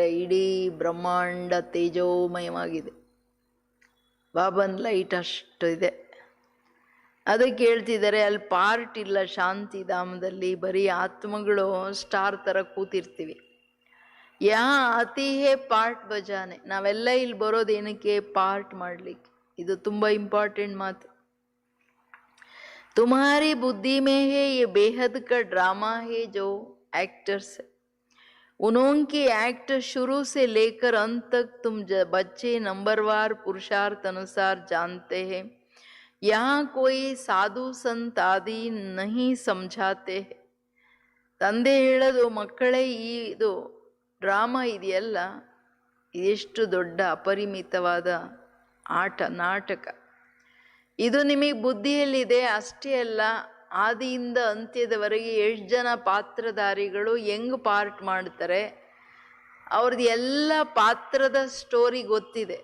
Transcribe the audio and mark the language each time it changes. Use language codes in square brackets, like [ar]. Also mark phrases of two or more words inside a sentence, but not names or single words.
[kn] ಇಡೀ ಬ್ರಹ್ಮಾಂಡ ತೇಜೋಮಯವಾಗಿದೆ. ಬಾಬನ್ ಲೈಟ್ ಅಷ್ಟು ಇದೆ. ಅದಕ್ಕೆ ಹೇಳ್ತಿದ್ದಾರೆ, ಅಲ್ಲಿ ಪಾರ್ಟ್ ಇಲ್ಲ ಶಾಂತಿಧಾಮದಲ್ಲಿ, ಬರೀ ಆತ್ಮಗಳು ಸ್ಟಾರ್ ಥರ ಕೂತಿರ್ತೀವಿ. [hi] या आती है पार्ट बजाने. [kn] ನಾವೆಲ್ಲ ಇಲ್ಲಿ ಬರೋದೇನಕ್ಕೆ? ಪಾರ್ಟ್ ಮಾಡಲಿಕ್ಕೆ. ಇದು ತುಂಬ ಇಂಪಾರ್ಟೆಂಟ್ ಮಾತು. [hi] तुम्हारी बुद्धि में है ये बेहद का ड्रामा है जो एक्टर्स है, उनकी एक्ट शुरू से लेकर अंत तक तुम बच्चे नंबरवार पुरुषार्थ अनुसार जानते हैं. यहाँ कोई साधु संत आदि नहीं समझाते हैं. [kn] ತಂದೆ ಹೇಳೋದು, ಮಕ್ಕಳೇ ಇದು ಡ್ರಾಮಾ ಇದೆಯಲ್ಲ, ಇದೆಷ್ಟು ದೊಡ್ಡ ಅಪರಿಮಿತವಾದ ಆಟ, ನಾಟಕ. ಇದು ನಿಮಗೆ ಬುದ್ಧಿಯಲ್ಲಿದೆ ಅಷ್ಟೇ ಅಲ್ಲ, ಆದಿಯಿಂದ ಅಂತ್ಯದವರೆಗೆ ಎಷ್ಟು ಜನ ಪಾತ್ರಧಾರಿಗಳು ಹೆಂಗೆ ಪಾರ್ಟ್ ಮಾಡ್ತಾರೆ, ಅವ್ರದ್ದು ಎಲ್ಲ ಪಾತ್ರದ ಸ್ಟೋರಿ ಗೊತ್ತಿದೆ.